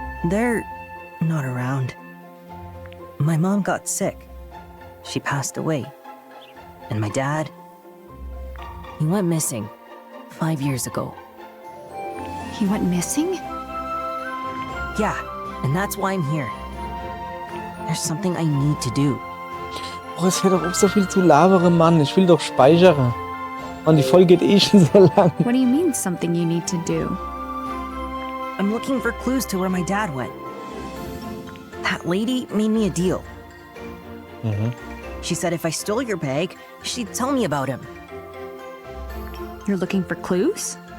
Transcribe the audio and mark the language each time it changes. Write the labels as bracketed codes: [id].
[en] They're not around. My mom got sick. She passed away. And my dad, he went missing 5 years ago. He went missing? Yeah, and that's why I'm here. There's something I need to do. [de] Oh, es wäre doch auch so viel zu labere, Mann. Ich will doch speichern. Und die Folge geht eh schon so lang. [en] What do you mean, something you need to do? I'm looking for clues to where my dad went. That lady made me a deal. She said if I stole your bag, she'd tell me about him. You're looking for clues?